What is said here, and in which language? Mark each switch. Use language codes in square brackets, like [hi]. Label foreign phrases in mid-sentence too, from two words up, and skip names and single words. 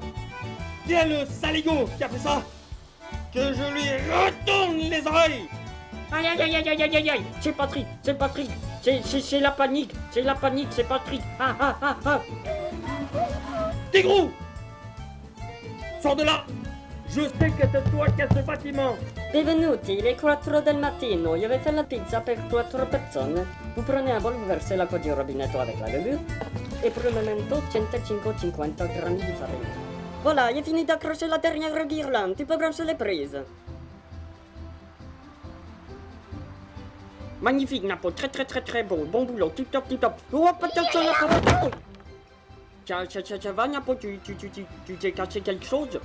[fr] Qui est le saligo qui a fait ça? Que je lui retourne les oreilles! Aïe aïe aïe aïe aïe aïe aïe aïe! C'est Patrick, c'est Patrick! C'est la panique, c'est Patrick! Ah ah ah ah! Tigrou! Sors de là! Je sais que c'est toi qui as ce bâtiment! [it] Benvenuti, le 4 del mattino, io vi fais la pizza per 4 persone. [fr] Vous prenez un bol, vous versez l' [it] acqua di rubinetto [fr] avec la levure et pour le momento [it] 150 grammi di farina. [fr] Voilà, j'ai fini d'accrocher la dernière guirlande, tu peux brancher les prises. Magnifique Napo, très beau, bon boulot, tip top. Oh, attention Napo! Ça va Napo, tu t'es cassé quelque chose?